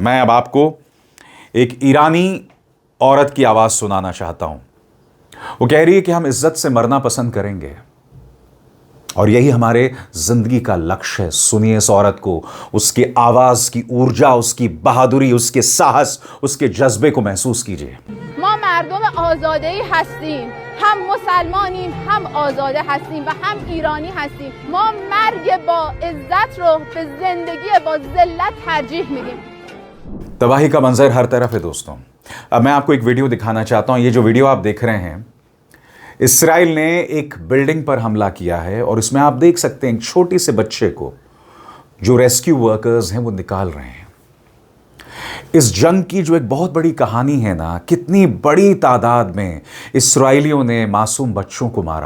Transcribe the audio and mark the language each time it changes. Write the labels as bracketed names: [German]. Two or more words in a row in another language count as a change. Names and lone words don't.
[Hindi] मैं अब आपको एक ईरानी औरत की आवाज सुनाना चाहता हूं। वो कह रही है कि हम इज्जत से मरना पसंद करेंगे और यही हमारे जिंदगी का लक्ष्य है। सुनिए इस औरत को, उसकी आवाज की ऊर्जा, उसकी बहादुरी, उसके साहस, उसके जज्बे को महसूस कीजिए। [Persian] ما مردم آزاده‌ای هستیم، هم مسلمانیم، هم آزاده هستیم و هم ایرانی هستیم. ما مرگ با عزت رو به زندگی با ذلت ترجیح میدیم. [Hindi] तबाही का मंजर हर तरफ है दोस्तों। अब मैं आपको एक वीडियो दिखाना चाहता हूं। ये जो वीडियो आप देख रहे हैं, इसराइल ने एक बिल्डिंग पर हमला किया है और इसमें आप देख सकते हैं एक छोटे से बच्चे को जो [English] rescue workers [Hindi] हैं वो निकाल रहे हैं। इस जंग की जो एक बहुत बड़ी कहानी है ना, कितनी बड़ी तादाद में इसराइलियों ने मासूम बच्चों को मारा।